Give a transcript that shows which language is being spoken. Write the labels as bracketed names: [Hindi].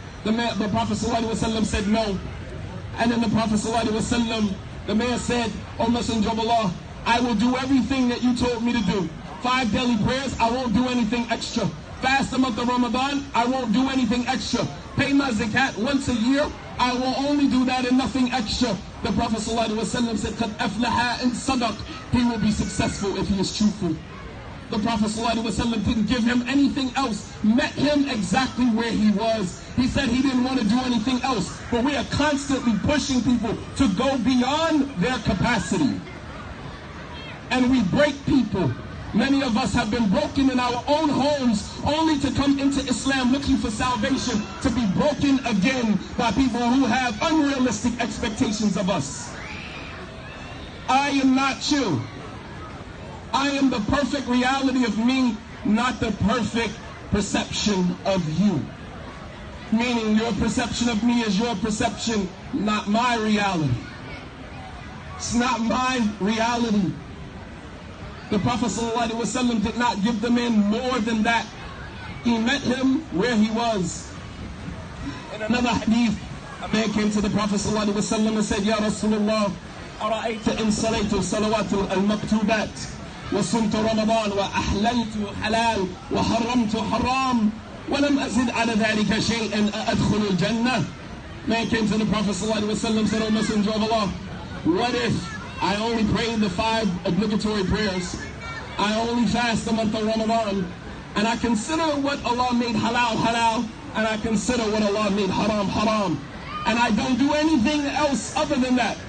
[English] The Prophet ﷺ said no. And then the Prophet ﷺ, the man said, "O Messenger of Allah, I will do everything that you told me to do. 5 daily prayers, I won't do anything extra. Fast the month of Ramadan, I won't do anything extra. Pay my zakat once a year, I will only do that and nothing extra. The Prophet ﷺ said, [Arabic] قَدْ أَفْلَحَ إِنْ صَدَقَ. [English] He will be successful if he is truthful. The Prophet ﷺ didn't give him anything else, met him exactly where he was. He said he didn't want to do anything else. But we are constantly pushing people to go beyond their capacity. And we break people. Many of us have been broken in our own homes only to come into Islam looking for salvation, to be broken again by people who have unrealistic expectations of us. I am not you. I am the perfect reality of me, not the perfect perception of you. Meaning your perception of me is your perception, not my reality. It's not my reality. The Prophet ﷺ did not give the man more than that. He met him where he was. In another hadith, a man came to the Prophet ﷺ and said, Ya Rasulullah, [Arabic] أرأيت إن صليت الصلوات المكتوبات وصمت رمضان وأحللت حلال وحرمت حرام ولم أزد على ذلك شيئا أدخل الجنة. [English] Man came to the Prophet ﷺ and said, O Messenger of Allah, what if I only pray the 5 obligatory prayers, I only fast the month of Ramadan, and I consider what Allah made halal halal, and I consider what Allah made haram haram, and I don't do anything else other than that?